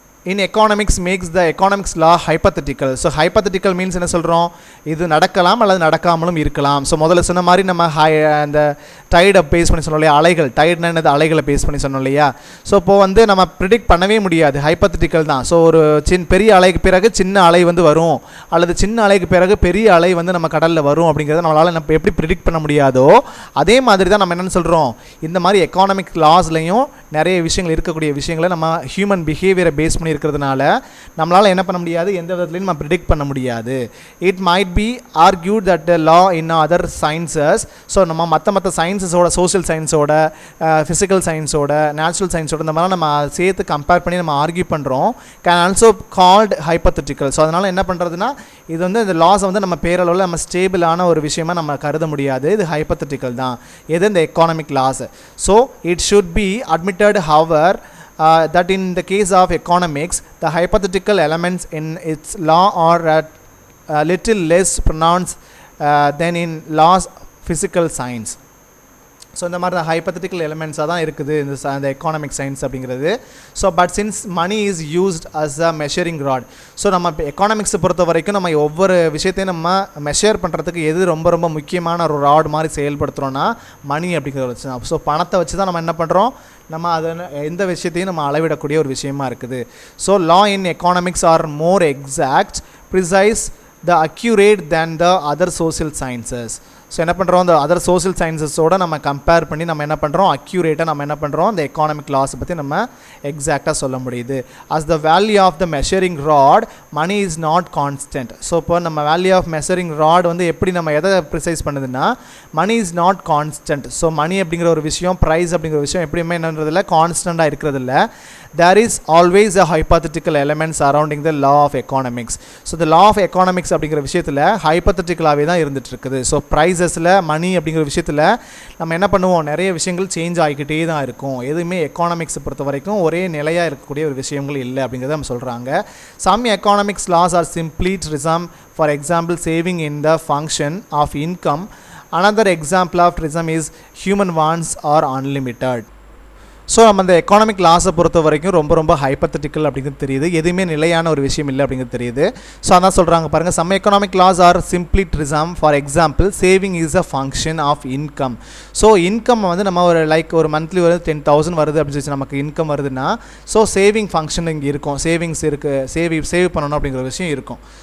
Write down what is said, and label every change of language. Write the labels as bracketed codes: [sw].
[en] in economics makes the economics law hypothetical. So hypothetical means [ta] என்ன சொல்கிறோம், இது நடக்கலாம் அல்லது நடக்காமலும் இருக்கலாம். ஸோ முதல்ல சொன்ன மாதிரி நம்ம அந்த டைடை பேஸ் பண்ணி சொன்னோம் இல்லையா, அலைகள், டைட்னா என்னது, அலைகளை பேஸ் பண்ணி சொன்னோம் இல்லையா. ஸோ இப்போது வந்து நம்ம ப்ரிடிக்ட் பண்ணவே முடியாது, ஹைப்பத்தட்டிக்கல் தான். ஸோ ஒரு பெரிய அலைக்கு பிறகு சின்ன அலை வந்து வரும், அல்லது சின்ன அலைக்கு பிறகு பெரிய அலை வந்து நம்ம கடலில் வரும் அப்படிங்கிறத நம்மளால் நம்ம எப்படி ப்ரிடிக்ட் பண்ண முடியாதோ அதே மாதிரி தான் நம்ம என்னென்னு சொல்கிறோம், இந்த மாதிரி எக்கானமிக் லாஸ்லையும் நிறைய விஷயங்கள் இருக்கக்கூடிய விஷயங்களை நம்ம ஹியூமன் பிஹேவியரை பேஸ் பண்ணி இருக்கிறதுனால நம்மளால் என்ன பண்ண முடியாது, எந்த விதத்துலையும் நம்ம ப்ரிடிக்ட் பண்ண முடியாது. [en] It might be argued that the law in other sciences. [ta] So நம்ம மற்ற சயின்ஸஸோட, சோஷியல் சயின்ஸோட, ஃபிசிக்கல் சயின்ஸோட, நேச்சுரல் சயின்ஸோட இந்த மாதிரிலாம் நம்ம சேர்த்து கம்பேர் பண்ணி நம்ம ஆர்கியூ பண்ணுறோம். [en] Can also called hypothetical. [ta] So அதனால் என்ன பண்ணுறதுன்னா, இது வந்து இந்த லாஸை வந்து நம்ம பேரளவில் நம்ம ஸ்டேபிளான ஒரு விஷயமா நம்ம கருத முடியாது, இது ஹைப்பத்தட்டிக்கல் தான், எது இந்த economic loss. [en] So it should be admitted, however, that in the case of economics the hypothetical elements in its law are a little less pronounced than in laws physical science. [ta] So இந்த மாதிரி தான் hypothetical எலிமெண்ட்ஸாக தான் இருக்குது இந்த economic science அப்படிங்கிறது. So [en] But since money is used as a measuring rod. [ta] So நம்ம எக்கானமிக்ஸை பொறுத்த வரைக்கும் நம்ம ஒவ்வொரு விஷயத்தையும் நம்ம மெஷர் பண்ணுறதுக்கு எது ரொம்ப ரொம்ப முக்கியமான ஒரு ராட் மாதிரி செயல்படுத்துகிறோன்னா மணி அப்படிங்கிறத வச்சு தான். ஸோ பணத்தை வச்சு தான் நம்ம என்ன பண்ணுறோம், நம்ம அதை எந்த விஷயத்தையும் நம்ம அளவிடக்கூடிய ஒரு விஷயமா இருக்குது. [en] So law in economics are more exact, precise, the accurate than the other social sciences. [ta] So என்ன பண்ணுறோம், இந்த அதர் சோஷியல் சயின்சஸோடு நம்ம கம்பேர் பண்ணி நம்ம என்ன பண்ணுறோம், அக்யூரேட்டாக நம்ம என்ன பண்ணுறோம், இந்த எக்கானமிக் லாஸை பற்றி நம்ம எக்ஸாக்டாக சொல்ல முடியுது. [en] As the value of the measuring rod money is not constant. [ta] So இப்போ நம்ம வேல்யூ ஆஃப் மெஷரிங் ராட் வந்து எப்படி நம்ம எதை ப்ரிசைஸ் பண்ணுதுன்னா, [en] Money is not constant. [ta] So மணி அப்படிங்கிற ஒரு விஷயம், ப்ரைஸ் அப்படிங்கிற விஷயம் எப்படியுமே என்னன்றதில்ல, கான்ஸ்டண்ட்டாக இருக்கிறதில்ல. [en] There is always a hypothetical element surrounding the law of economics. So the law of economics [ta] அப்படிங்கிற விஷயத்தில் ஹைப்பத்தட்டிக்கலாகவே தான் இருந்துட்டு இருக்குது. ஸோ ப்ரைஸஸில், மணி அப்படிங்கிற விஷயத்தில் நம்ம என்ன பண்ணுவோம், நிறைய விஷயங்கள் சேஞ்ச் ஆகிக்கிட்டே தான் இருக்கும். எதுவுமே எக்கானமிக்ஸை பொறுத்த வரைக்கும் ஒரே நிலையாக இருக்கக்கூடிய ஒரு விஷயங்கள் இல்லை அப்படிங்கிறத நம்ம சொல்கிறாங்க. [en] Some economics laws are simply trism. For example, saving in the function of income. Another example of trism is human wants are unlimited. [ta] So நம்ம இந்த எக்கானமிக் லாஸை பொறுத்த வரைக்கும் ரொம்ப ரொம்ப ஹைப்பத்தட்டிக்கல் அப்படிங்கிறது தெரியுது, எதுவுமே நிலையான ஒரு விஷயம் இல்லை அப்படிங்கிறது தெரியுது. [en] so [ta] அதான் சொல்கிறாங்க பாருங்கள், [en] Some economic laws are simply truism. For example, saving is a function of income. [ta] So income வந்து நம்ம ஒரு ஒரு மந்த்லி ஒரு 10,000 வருது அப்படின்னு சொல்லி நமக்கு இன்கம் வருதுன்னா, ஸோ சேவிங் ஃபங்க்ஷன் இங்கே இருக்கும், சேவிங்ஸ் இருக்குது, சேவ் பண்ணணும் அப்படிங்கிற ஒரு விஷயம் இருக்கும்.